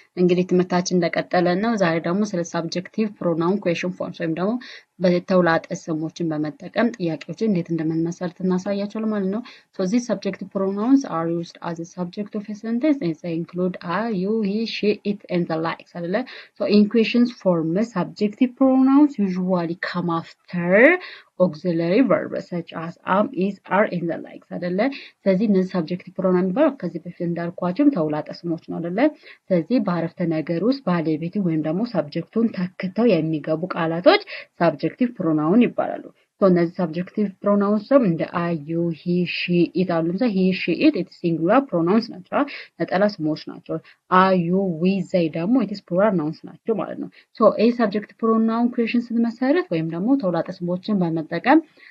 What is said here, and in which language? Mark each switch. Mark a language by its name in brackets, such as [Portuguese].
[Amharic] እንግዲህ ትምህርታችን እንደቀጠለ ነው። ዛሬ ደግሞ ስለ ሳብጀክቲቭ ፕሮናውን ኩዌሽን ፎርምስ ወይም ደግሞ በተውላጠ ስሞችን በመጠቀም ጥያቄዎችን እንዴት እንደምንመሰርት እናሳያቸዋለን ማለት ነው። [English] So these subjective pronouns are used as a subject of a sentence and they include I, you, he, she, it and the likes [Amharic] አይደለ? [English] So in questions form subjective pronouns usually come after auxiliary verbs such as am, is, are and the likes [Amharic] አይደለ? ስለዚህ እነዚህ ሳብጀክቲቭ ፕሮናውን የሚባለው ከዚህ በፊት እንዳልኳቸውም ተውላጠ ስሞች ነው አይደለ? ስለዚህ በአረፍተ ነገር ውስጥ ባለቤቱ ወይም ደግሞ ሳብጀክቱን ተክተው የሚገቡ ቃላቶች ሳብጀክቲቭ ፕሮናውን ይባላሉ። እነዚህ ሳብጀክቲቭ ፕሮናውንስ ደግሞ እንደ አይ ዩ ሂ ሺ ኢት አሉ። ለምሳሌ ሂ ሺ ኢት ሲንጉላር ፕሮናውንስ ናቸው፣ ነጠላ ስሞች ናቸው። አይ ዩ ዊ ዘይ ደግሞ ኢትስ ፕሉራል ናውንስ ናቸው ማለት ነው። ይህ ሳብጀክቲቭ ፕሮናውን ኩዌሽን ስንመሰረት ወይም ደግሞ ተውላጠ ስሞችን በመጠቀም